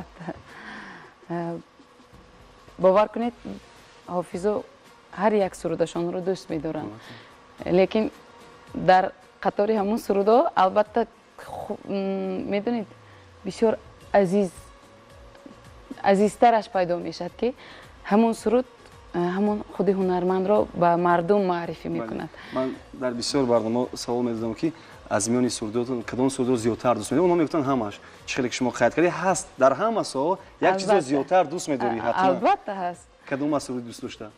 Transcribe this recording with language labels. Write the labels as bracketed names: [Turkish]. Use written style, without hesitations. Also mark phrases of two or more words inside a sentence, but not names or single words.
[Tajik] бовар кунед, ҳофизо ҳар як сурудашонро дӯст медоранд. лекин дар қатори ҳамон сурудҳо албатта медонед бисёр азизтараш пайдо мешад ки ҳамон суруд [Persian] همون خود هنرمند رو به مردم معرفی میکند. من در بسیار برنامه سوال می‌دادم که از میان سروداتون کدام سرود زیادتر دوست می‌دارید؟ اونها میگفتن همش. چه شما قید کردی هست در همه سو یک چیز زیادتر دوست می‌داری حتما. البته هست. کدام از سرود دوست داشته؟